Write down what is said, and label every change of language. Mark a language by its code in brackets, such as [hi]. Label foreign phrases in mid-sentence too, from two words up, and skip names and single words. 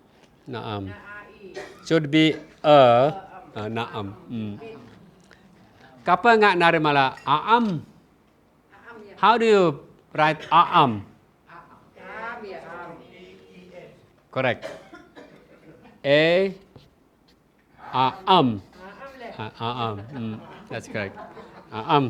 [en] Naam. Should be naam. Kapa ngak narimala aam. How do you write aam? Correct. Aam. Aam. That's correct. Aam.